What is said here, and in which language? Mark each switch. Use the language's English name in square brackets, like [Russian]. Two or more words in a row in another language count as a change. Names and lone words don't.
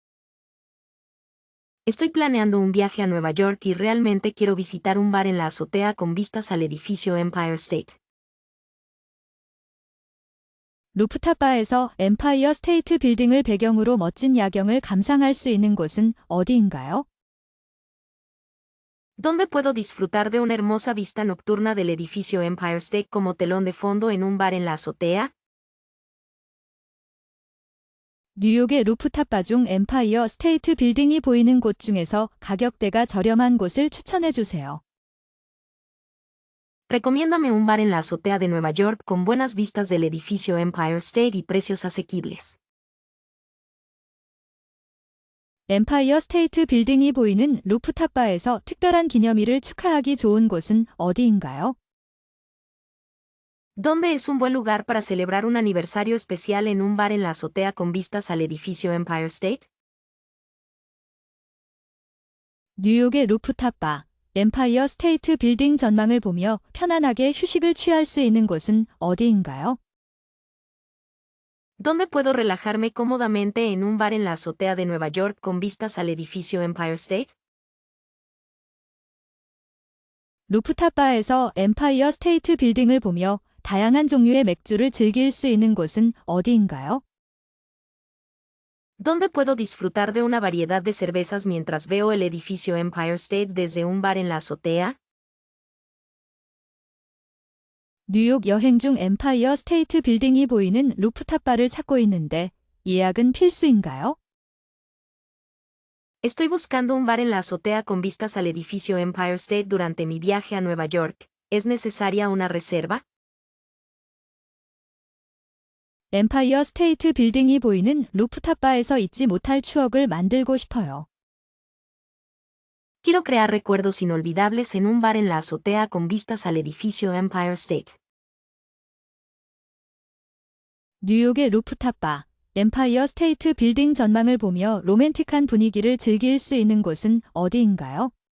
[Spanish] Estoy planeando un viaje a Nueva York y realmente quiero visitar un bar en la azotea con vistas al edificio Empire State. [Korean] 루프탑 바에서 엠파이어 스테이트 빌딩을 배경으로 멋진 야경을 감상할 수 있는 곳은 어디인가요? [Spanish] ¿Dónde puedo disfrutar de una hermosa vista nocturna del edificio Empire State como telón de fondo en un bar en la azotea? [Korean] 뉴욕의 루프탑 바 중 엠파이어 스테이트 빌딩이 보이는 곳 중에서 가격대가 저렴한 곳을 추천해 주세요. [Spanish] Recomiéndame un bar en la azotea de Nueva York con buenas vistas del edificio Empire State y precios asequibles. [Korean] 엠파이어 스테이트 빌딩이 보이는 루프탑 바에서 특별한 기념일을 축하하기 좋은 곳은 어디인가요? [Spanish] ¿Dónde es un buen lugar para celebrar un aniversario especial en un bar en la azotea con vistas al edificio Empire State? [Korean] 뉴욕의 루프탑 바, 엠파이어 스테이트 빌딩 전망을 보며 편안하게 휴식을 취할 수 있는 곳은 어디인가요? [Spanish] ¿Dónde puedo relajarme cómodamente en un bar en la azotea de Nueva York con vistas al edificio Empire State? [Korean] 루프탑 바에서 엠파이어 스테이트 빌딩을 보며 다양한 종류의 맥주를 즐길 수 있는 곳은 어디인가요? [Spanish] ¿Dónde puedo disfrutar de una variedad de cervezas mientras veo el edificio Empire State desde un bar en la azotea? [Korean] 뉴욕 여행 중 엠파이어 스테이트 빌딩이 보이는 루프탑 바를 찾고 있는데 예약은 필수인가요? [Spanish] Estoy buscando un bar en la azotea con vistas al edificio Empire State durante mi viaje a Nueva York. ¿Es necesaria una reserva? [Korean] 엠파이어 스테이트 빌딩이 보이는 루프탑 바에서 잊지 못할 추억을 만들고 싶어요. [Spanish] Quiero crear recuerdos inolvidables en un bar en la azotea con vistas al edificio Empire State. [Korean] 뉴욕의 루프탑 바, 엠파이어 스테이트 빌딩 전망을 보며 로맨틱한 분위기를 즐길 수 있는 곳은 어디인가요?